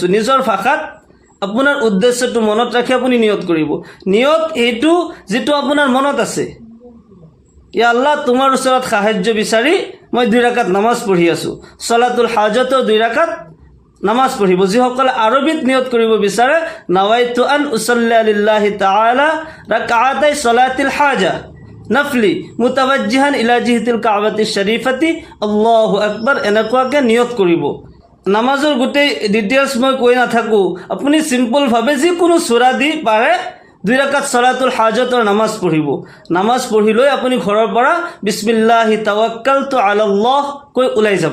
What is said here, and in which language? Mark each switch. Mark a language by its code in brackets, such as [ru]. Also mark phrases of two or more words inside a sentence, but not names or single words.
[as] নিজৰ ভাষাত আপোনাৰ উদ্দেশ্যটো মনত ৰাখি আপুনি নিয়ত কৰিব। নিয়ত এইটো যিটো আপোনাৰ মনত আছে, ইয়া আল্লাহ, তোমাৰ ওচৰত সাহায্য বিচাৰি মই 2 ৰাকাত নামাজ পঢ়ি আছোঁ। সলাতুল হাজাতৰ 2 ৰাকাত নামাজ পঢ়িব। যিসকলে আৰবীত নিয়ত কৰিব বিচাৰে, [ar] نويت أن أصلي لله تعالى ركعتي صلاة الحاجة نفلا متوجها إلى جهة الكعبة الشريفة الله أكبر, [as] এনেকুৱাকৈ নিয়ত কৰিব। নামাজৰ গোটেই ডিটেইলছ মই কৈ নাথাকোঁ। আপুনি চিম্পলভাৱে যিকোনো সূৰা দি পাৰে 2 ৰাকাত সলাতুল হাজাতৰ নামাজ পঢ়িব। নামাজ পঢ়ি লৈ আপুনি ঘৰৰ পৰা [ar] بسم الله توكلت على الله [as] কৈ ওলাই যাব।